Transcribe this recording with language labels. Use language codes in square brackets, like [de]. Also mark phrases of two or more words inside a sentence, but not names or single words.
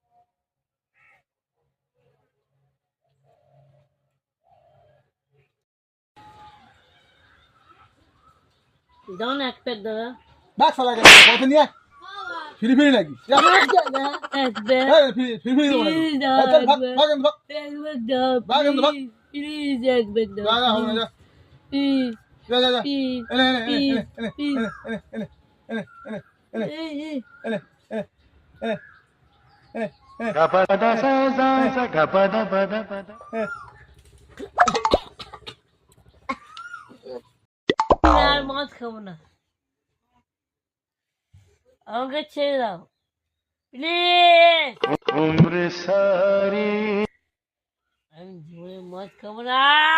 [bn] দাও না এক প্যাক দাদা। ডাক শালা কেন পয়সা নিয়ে ফিরি ফিরি নাকি যা, দাদা এক প্যাক। এই, ফিরি ফিরি ফিরি দেবো নাকি প্লিজ দাও এই, চল, এক ভাগ প্যাক। ভাগ এখান থেকে, এক প্যাক দাও ভাগ এখান থেকে, ভাগ। প্লিজ, এক প্যাক দাও যা যা হবে না, যা প্লিজ যা যা যা প্লিজ এনে এনে এনে প্লিজ এনে প্লিজ। এনে এনে এনে এনে এনে এই এই এনে এনে এনে এনে এনে Gapada sa sa sa gapada pada pada. এনে আর মদ খাবো না, আমাকে ছেড়ে দাও প্লিজ। [hi] उम्र सारी [bn] আমি জীবনে মদ খাবো না।